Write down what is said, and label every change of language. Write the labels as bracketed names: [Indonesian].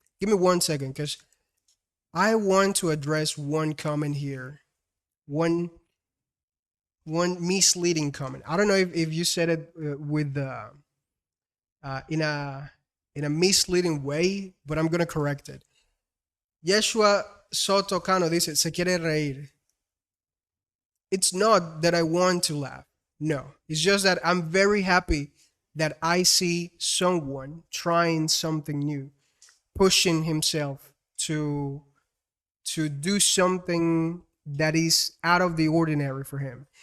[English] Give me 1 second because I want to address one comment here. One misleading comment. I don't know if you said it with in a misleading way, but I'm gonna correct it. [Spanish] Yeshua Soto Cano dice, se quiere reír. [English] It's not that I want to laugh. No, it's just that I'm very happy that I see someone trying something new, pushing himself to do something that is out of the ordinary for him.